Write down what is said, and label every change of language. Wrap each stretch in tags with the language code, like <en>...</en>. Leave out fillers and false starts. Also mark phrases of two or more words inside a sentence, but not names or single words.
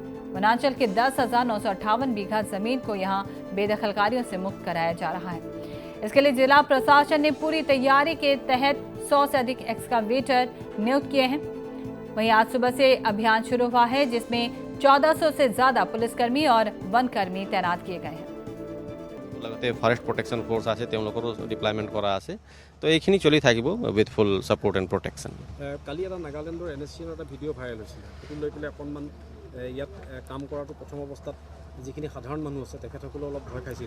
<hi>वनांचल के 10,958 बीघा जमीन को यहां बेदखलकारियों से मुक्त कराया जा रहा है। इसके लिए जिला प्रशासन ने पूरी तैयारी के तहत 100 से अधिक एक्सकावेटर नियुक्त किए हैं। वहीं आज सुबह से अभियान शुरू हुआ है, जिसमें 1400 से ज्यादा पुलिसकर्मी और वनकर्मी तैनात किए गए हैं।</hi> <as>লগতে</as> <en>forest protection force</en> <as>আছে, তেওঁলোকৰো ডিপ্লয়মেণ্ট কৰা আছে। তো এইখিনি চলি থাকিব</as> <en>with full support and protection.</en> <as>কালি এটা নাগালেণ্ডৰ NSCৰ এটা ভিডিঅ' ভাইৰেল হৈছিল, সেইটো লৈ পেলাই অকণমান ইয়াত কাম কৰাটো প্ৰথম অৱস্থাত যিখিনি সাধাৰণ মানুহ আছে তেখেতসকলে অলপ ভয় খাইছিল।</as>